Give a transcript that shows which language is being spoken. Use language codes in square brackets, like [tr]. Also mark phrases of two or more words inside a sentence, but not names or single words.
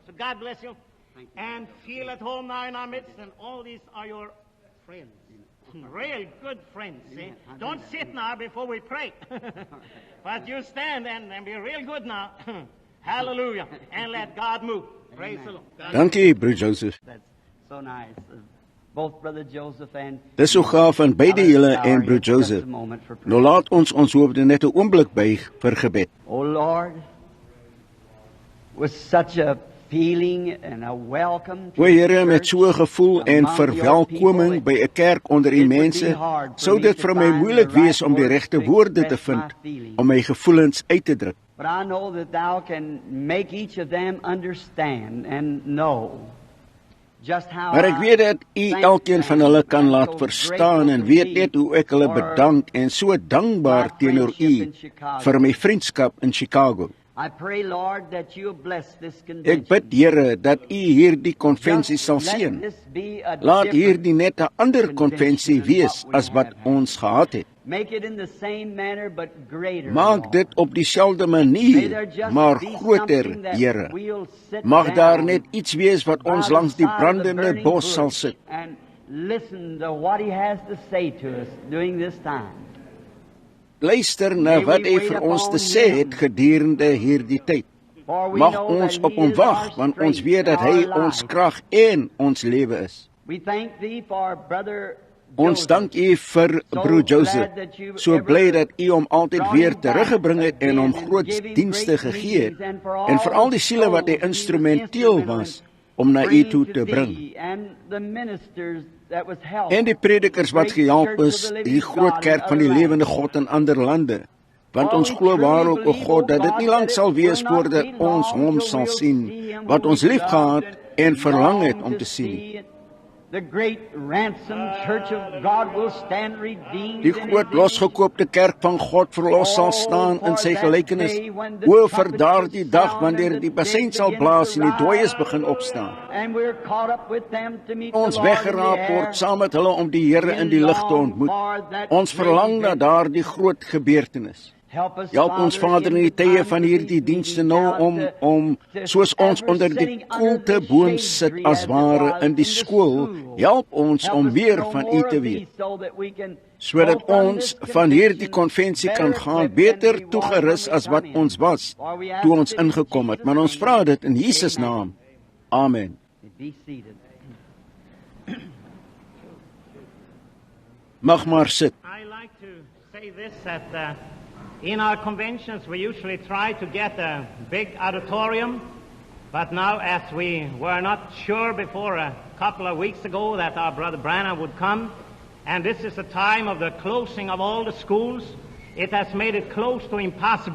[en] So God bless you. And feel at home now in our midst, and all these are your friends. Real good friends, see? Don't sit now before we pray. But you stand and be real good now. Hallelujah. And let God move. Praise the Lord. [af] Dankie, broer Joseph. [en] That's so nice. Both Brother Joseph and [af] Dis so gaaf van beide julle en broer Joseph. Nou laat ons hoofde net 'n oomblik buig vir gebed. [en] Oh Lord, with such a feeling and a welcome to [af] O Here, met so 'n gevoel en verwelkoming by 'n kerk onder u mense, sou dit vir my moeilik wees om die regte woorde te vind om my gevoelens uit te druk. [en] But I know that thou can make each of them understand and know just how [af] Maar ek weet dat u elkeen van hulle kan laat verstaan en weet net hoe ek hulle bedank en so dankbaar teenoor u vir my vriendskap in Chicago. [en] I pray, Lord, that you bless this [af] Ek [en] convention. [af] bid, Here, dat u hierdie konvensie sal [en] Let [af] seën. [en] this be a [af] Laat [en] different [af] hierdie net 'n ander konvensie [en] than [af] wees [en] what we [af] as wat [en] have had. [af] ons gehad het. [en] Make it in the same manner but greater. [af] Maak [en] Lord. [af] dit op dieselfde [en] May there [af] manier, [en] just [af] maar [en] be [af] groter, [en] something that [af] Here. [en] we'll sit [af] Mag daar [en] down [af] net iets wees wat [en] by [af] ons [en] the [af] langs die [en] side of the [af] brandende [en] burning [af] bos sal [en] bush [af] sit [en] and listen to what he has to say to us during this time. [af] luister na wat hy vir ons te sê het gedurende hierdie tyd. [en] For we [af] Mag [en] know [af] ons [en] that [af] op [en] he [af] hom [en] is our [af] wag, want ons [en] strength [af] weet dat [en] and [af] hy [en] our [af] ons [en] life. [af] krag en ons lewe is. [en] We thank thee for brother [af] Ons Joseph. dank u vir broer Joseph. So bly dat u hom altyd weer teruggebring het en hom groot dienste gegee het en vir al die siele wat hy instrumenteel was om na u toe te bring. En die predikers wat gehelp is, die groot kerk van die lewende God in ander lande. Want ons glo waarop o God dat dit nie lank sal wees voordat ons hom sal sien wat ons liefgehad en verlang het om te sien. [en] The great ransom church of God will stand redeemed. [af] Die groot losgekoopte kerk van God verlos sal staan in sy gelykenis. O vir daardie dag wanneer die bassein sal blaas en die dooies begin opstaan. [en] And we're caught up with them to meet [af] Ons [en] the Lord in the [af] weggeraap [en] air. [af] word saam met hulle om die Here in die lug te ontmoet. Ons verlang na daardie groot gebeurtenis. Help ons Vader in die tye van hierdie dienste nou om soos ons onder die koelte boom sit as ware in die skool, help ons om meer van u te weet, sodat ons van hierdie konvensie kan gaan beter toegerus as wat ons was toe ons ingekom het. Maar ons vra dit in Jesus naam. Amen. [en] Be seated. [af] Mag maar sit. [en] I like to say this, that in our conventions we usually try to get a big auditorium, but now as we were not sure before a couple of weeks ago that our brother Branham would come, and this is the time of the closing of all the schools, it has made it close to impossible.